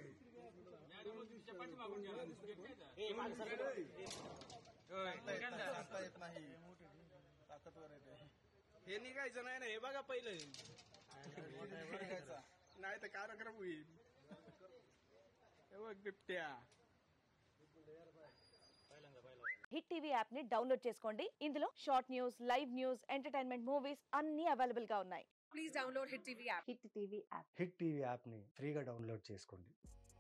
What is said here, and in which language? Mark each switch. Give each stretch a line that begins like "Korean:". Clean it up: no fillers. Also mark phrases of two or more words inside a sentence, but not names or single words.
Marathi: आता येत नाही ताकदवर येते हे निघायचं नाही ना. हे बघा पहिलं निघायचा. नाही तर कार्यक्रम होईल. हे बघ बिबट्या.
Telugu: హిట్ టీవీ యాప్ ని డౌన్లోడ్ చేసుకోండి. ఇందులో
English: short news, live news, entertainment movies
Telugu: అన్ని అవైలబుల్ గా ఉన్నాయి.
English: Please download Hit TV app.
Telugu: హిట్ టీవీ యాప్ హిట్ టీవీ యాప్ ని ఫ్రీగా డౌన్లోడ్ చేసుకోండి.